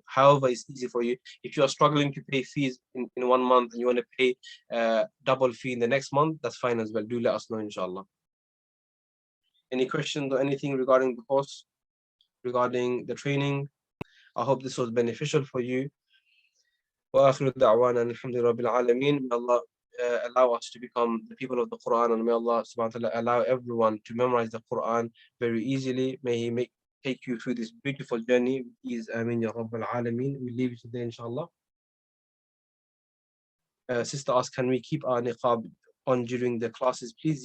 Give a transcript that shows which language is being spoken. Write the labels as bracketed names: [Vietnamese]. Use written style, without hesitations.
[English] However, it's easy for you. If you are struggling to pay fees in 1 month and you want to pay double fee in the next month, that's fine as well. Do let us know, inshallah. Any questions or anything regarding the course, regarding the training? I hope this was beneficial for you. [Arabic] وآخر دعوانا الحمد لله رب العالمين. [English] May Allah allow us to become the people of the Quran, and may Allah subhanahu wa ta'ala allow everyone to memorize the Quran very easily. May He take you through this beautiful journey with ease. Ameen ya Rabbal Alameen. We leave it today, inshallah. Sister asked, can we keep our niqab on during the classes, please?